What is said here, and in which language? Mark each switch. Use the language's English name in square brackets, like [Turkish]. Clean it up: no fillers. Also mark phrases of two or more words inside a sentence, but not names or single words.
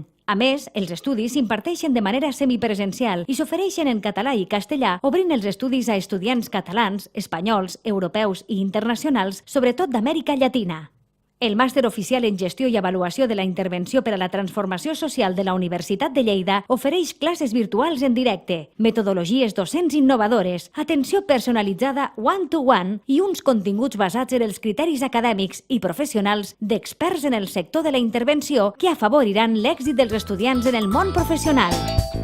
[Catalan] A més, els estudis s'imparteixen de manera semipresencial i s'ofereixen en català i castellà, obrint els estudis a estudiants catalans, espanyols, europeus i internacionals, sobretot d'Amèrica Llatina. El Màster Oficial en Gestió i Avaluació de la Intervenció per a la Transformació Social de la Universitat de Lleida ofereix classes virtuals en directe, metodologies docents innovadores, atenció personalitzada [English] one-to-one [Catalan] i uns continguts basats en els criteris acadèmics i professionals d'experts en el sector de la intervenció que afavoriran l'èxit dels estudiants en el món professional.